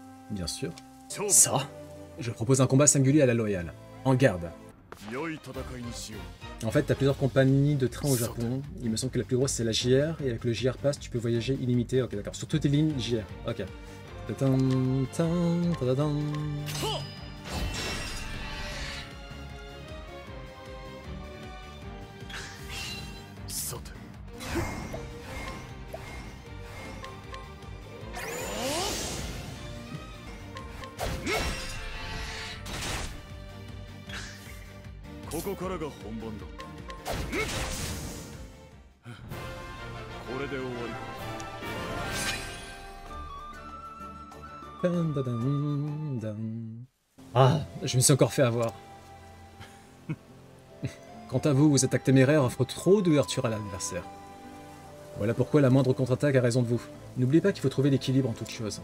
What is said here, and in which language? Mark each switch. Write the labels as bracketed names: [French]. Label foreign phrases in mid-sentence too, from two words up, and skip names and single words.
[French] Bien sûr. 勝負 Ça. Je propose un combat singulier à la loyale. En garde. [Japanese] 良い戦いにしよう。 [French] En fait, t'as plusieurs compagnies de train au Japon. Il me semble que la plus grosse c'est la JR, et avec le JR Pass, tu peux voyager illimité. Ok, d'accord. Sur toutes les lignes JR. Ok. Tadam, tadam, tadam. [Japanese] さて、ここからが本番だ。これで終わりか。 Dun, dun, dun, dun. [French] Ah, je me suis encore fait avoir. Quant à vous, vous êtes acte téméraire, offre trop d'ouverture à l'adversaire. Voilà pourquoi la moindre contre-attaque a raison de vous. N'oubliez pas qu'il faut trouver l'équilibre en toute chose.